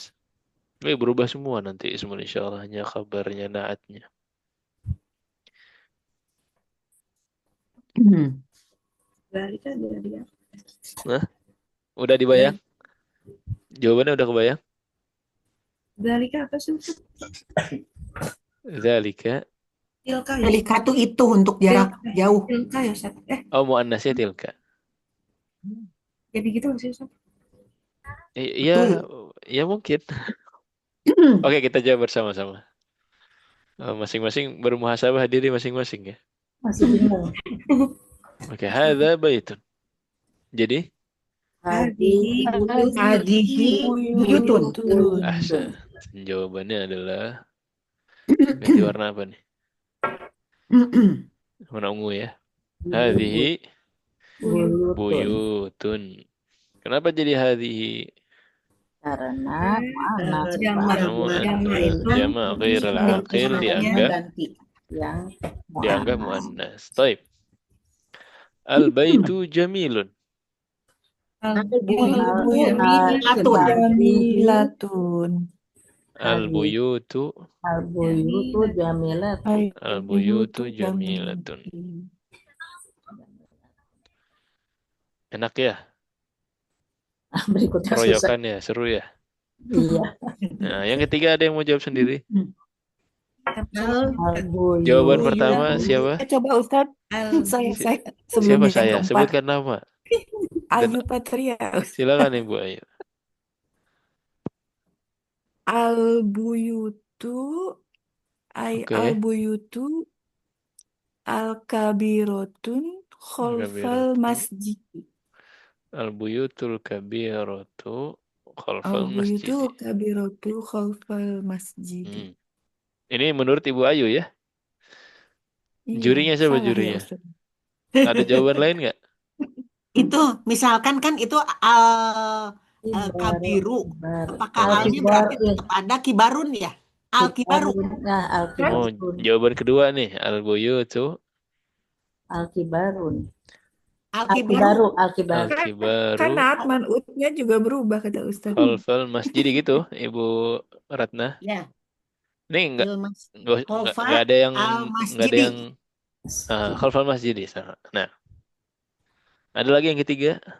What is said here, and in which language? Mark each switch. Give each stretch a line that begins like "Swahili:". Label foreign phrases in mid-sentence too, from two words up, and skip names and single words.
Indonesian: Ini berubah semua nanti ismul insyaallah-nya, kabarnya, naatnya. Dzalika dari apa? Nah, udah dibayang? Jawabannya udah kebayang? Dzalika apa sih Ustaz? Zalika. Tilka ya. Delika tuh itu untuk jarak jauh. Tilka ya Ustaz. Oh, muannasnya tilka. Jadi gitu nggak sih Ustaz? Iya, Betul. ya mungkin. Oke, kita jawab bersama-sama. Masing-masing bermuhasabah diri masing-masing ya. Masih bingung. Oke,
Arabic: هذا بيت. Jadi, Hadihi هذه بيوت.
Indonesian: ahsan. Jawabannya adalah ganti warna apa nih? Warna ungu ya.
Arabic: هذه بيوت.
Indonesian: Kenapa jadi hadhihi? Karena mu'annas Jamak
Arabic: غير العاقل
Indonesian: yang dianggap muannas. Taib.
Arabic: البيت جميل. Jamilatun. Al-buyutu jamilatun. البيوت جميلة.
Indonesian: Enak ya? Berikutnya susah. Keroyokan ya, seru ya. Iya. Nah, yang ketiga ada yang mau jawab sendiri? Al-buyut. Jawaban pertama siapa? Coba Ustadz, saya Siapa sebelum yang saya? keempat. Sebutkan nama. Ayu Patria. Silakan Ibu Ayu.
Arabic: Al-buyutu Oke. البيوت الكبيرة خلف Kabirotun. masjid. البيوت الكبيرة خلف Al-buyutu masjidi. الكبيرة خلف المسجد.
Indonesian: Ini menurut Ibu Ayu ya. Iya, Jurinya siapa salah ya jurinya? Ustaz. Ada jawaban lain nggak? Itu misalkan kan itu kabiru. Kibar. Apakah alnya berarti tetap ada kibarun ya? Al-kibaru. Nah, Oh, al-kibarun. jawaban kedua nih.
Arabic: Al-buyutu Al-kibarun. Al-kibaru. Al-kibaru.
Indonesian: Kan al-kibaru naat man'utnya juga berubah kata Ustaz.
Arabic: خلف المسجد
Indonesian: gitu, Ibu Ratna. Ya. Ini nggak Khalfa nggak ada yang al-masjidi.
Arabic: خلف المسجد.
Indonesian: Nah, ada lagi yang ketiga.